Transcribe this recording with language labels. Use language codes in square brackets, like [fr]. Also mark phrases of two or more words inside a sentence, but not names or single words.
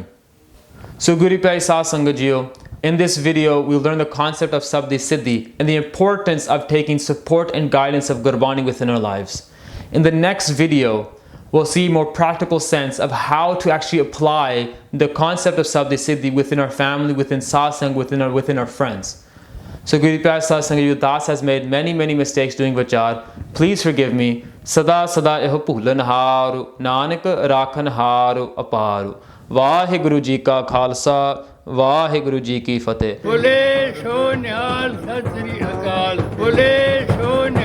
[pa] So ਗੁਰੂ ਪਿਆਰੀ ਸਤ ਸੰਗਤ ਜੀਓ, [en] in this video we'll learn the concept of Sabdi Siddhi and the importance of taking support and guidance of Gurbani within our lives. In the next video, we'll see more practical sense of how to actually apply the concept of Sabdi Siddhi within our family, within satsang, within our friends. So [pa] ਗੁਰੂ ਪਿਆਰੀ ਸਤ ਸੰਗਤ ਜੀਓ, [en] Das has made many mistakes doing Vachar. Please forgive me. [pa] ਸਦਾ ਸਦਾ ਇਹੁ ਭੁਲਣ ਹਾਰੁ, ਨਾਨਕ ਰਾਖਣ ਹਾਰੁ ਅਪਾਰੁ. ਵਾਹਿਗੁਰੂ ਜੀ ਕਾ ਖਾਲਸਾ, ਵਾਹਿਗੁਰੂ ਜੀ ਕੀ ਫ਼ਤਹਿ. ਬੋਲੇ ਸੋ ਨਿਹਾਲ ਸਤ ਸ੍ਰੀ ਅਕਾਲ. ਬੋਲੇ ਸੋ